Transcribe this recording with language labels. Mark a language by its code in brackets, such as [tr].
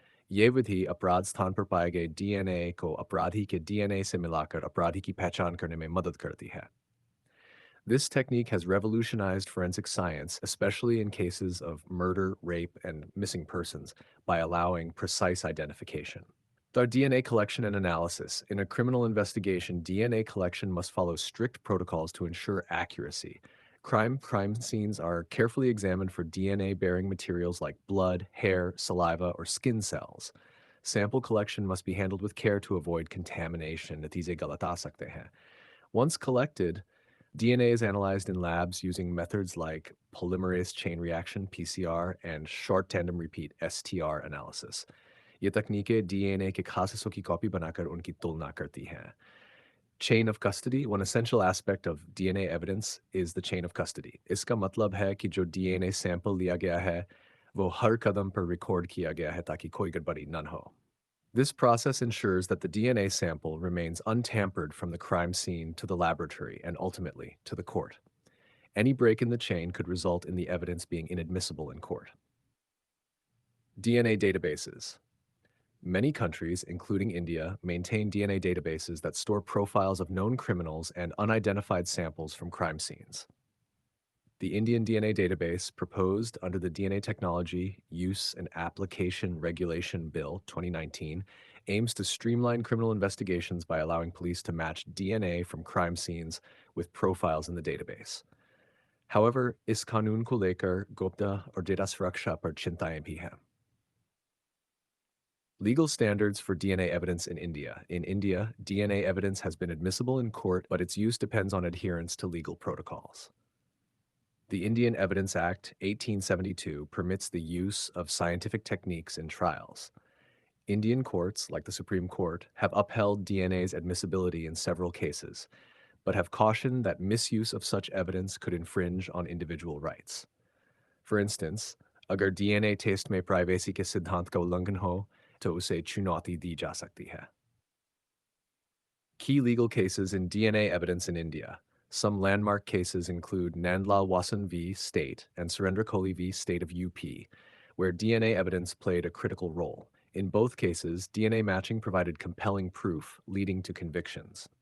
[hi] ये विधि अपराध स्थान पर पाए गए डीएनए को अपराधी के डीएनए से मिलाकर अपराधी की पहचान करने में मदद करती है. [en] This technique has revolutionized forensic science, especially in cases of murder, rape, and missing persons, by allowing precise identification. Our DNA collection and analysis. In a criminal investigation, DNA collection must follow strict protocols to ensure accuracy. Crime scenes are carefully examined for DNA-bearing materials like blood, hair, saliva, or skin cells. Sample collection must be handled with care to avoid contamination. [hi] नतीजे गलत आ सकते हैं. [en] Once collected, DNA is analyzed in labs using methods like polymerase chain reaction (PCR) and short tandem repeat (STR) analysis. [hi] ये तकनीकें DNA के खास हिस्सों की कॉपी बनाकर उनकी तुलना करती हैं. [en] Chain of custody. One essential aspect of DNA evidence is the chain of custody. [hi] इसका मतलब है कि जो DNA sample लिया गया है, वो हर कदम पर record किया गया है ताकि कोई गड़बड़ी न हो. [en] This process ensures that the DNA sample remains untampered from the crime scene to the laboratory and ultimately to the court. Any break in the chain could result in the evidence being inadmissible in court. DNA databases. Many countries, including India, maintain DNA databases that store profiles of known criminals and unidentified samples from crime scenes. The Indian DNA database, proposed under the DNA Technology Use and Application Regulation Bill 2019, aims to streamline criminal investigations by allowing police to match DNA from crime scenes with profiles in the database. [hi] However, इस कानून को लेकर गोपनीयता और data सुरक्षा पर चिंताएं भी हैं. [en] Legal standards for DNA evidence in India. In India, DNA evidence has been admissible in court, but its use depends on adherence to legal protocols. The Indian Evidence Act, 1872, permits the use of scientific techniques in trials. Indian courts, like the Supreme Court, have upheld DNA's admissibility in several cases, but have cautioned that misuse of such evidence could infringe on individual rights. For instance, [hi] अगर DNA test में privacy के सिद्धांत का उल्लंघन हो, तो उसे चुनौती दी जा सकती है. [en] Key legal cases in DNA evidence in India. Some landmark cases include Nandlal Wasan v. State and Surendra Kohli v. State of UP, where DNA evidence played a critical role. In both cases, DNA matching provided compelling proof, leading to convictions.